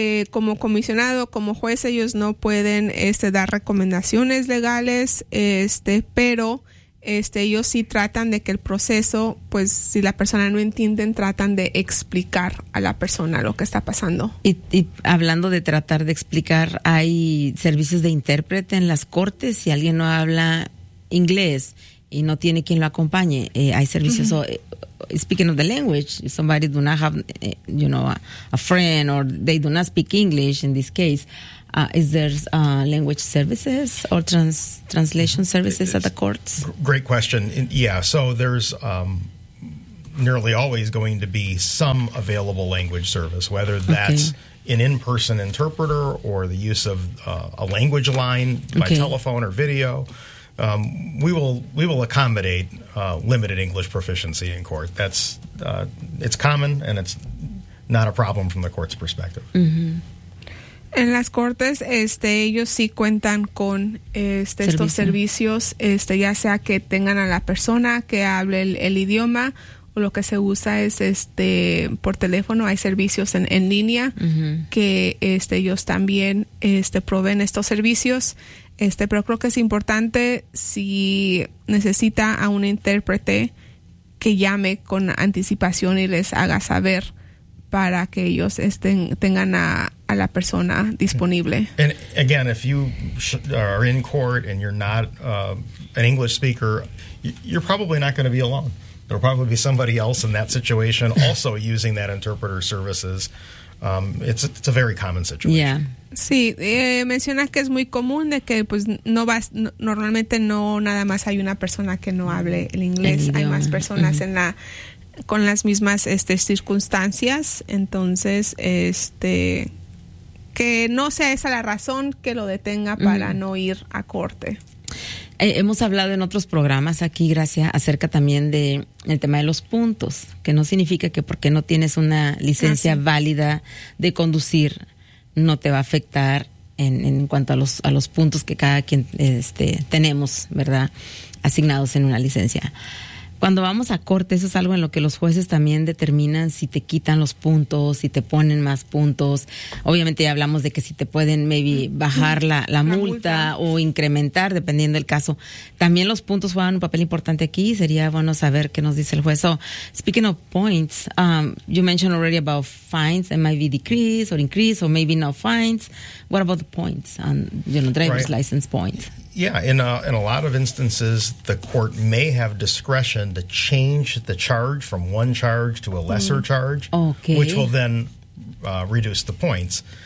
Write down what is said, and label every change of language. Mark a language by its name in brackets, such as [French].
[Spanish] Como comisionado, como juez, ellos no pueden dar recomendaciones legales, pero ellos sí tratan de que el proceso, pues si la persona no entiende, tratan de explicar a la persona lo que está pasando. Y hablando de tratar de explicar, ¿hay servicios de intérprete en las cortes si alguien no habla inglés y no tiene quien lo acompañe? ¿Hay servicios [English] speaking of the language, if somebody do not have, you know, a friend, or they do not speak English in this case, is there language services or translation services at the courts? Great question. Yeah, so there's nearly always going to be some available language service, whether that's an in-person interpreter or the use of a language line by telephone or video. We will accommodate limited English proficiency in court. That's it's common, and it's not a problem from the court's perspective. Mm-hmm. [Spanish] En las cortes, ellos sí cuentan con estos servicios, ya sea que tengan a la persona que hable el idioma, o lo que se usa es por teléfono. Hay servicios en línea que ellos también proveen estos servicios. Pero creo que es importante, si necesita a un intérprete, que llame con anticipación y les haga saber para que ellos tengan a la persona disponible. [English] And again, if you are in court and you're not an English speaker, you're probably not going to be alone. There'll probably be somebody else in that situation also using that interpreter services. It's a very common situation. Yeah. [Spanish] Sí, menciona que es muy común de que pues normalmente no nada más hay una persona que no hable el inglés, hay más personas con las mismas circunstancias, entonces que no sea esa la razón que lo detenga para no ir a corte. Hemos hablado en otros programas aquí, Gracia, acerca también de el tema de los puntos, que no significa que porque no tienes una licencia válida de conducir no te va a afectar en cuanto a los puntos que cada quien tenemos, ¿verdad?, asignados en una licencia. Cuando vamos a corte, eso es algo en lo que los jueces también determinan si te quitan los puntos, si te ponen más puntos. Obviamente ya hablamos de que si te pueden maybe bajar la multa o incrementar, dependiendo del caso. También los puntos juegan un papel importante aquí. Sería bueno saber qué nos dice el juez. [English] So, speaking of points, you mentioned already about fines that might be decreased or increased or maybe no fines. What about the points on, you know, driver's license points? Yeah, in a lot of instances, the court may have discretion to change the charge from one charge to a lesser charge, which will then reduce the points.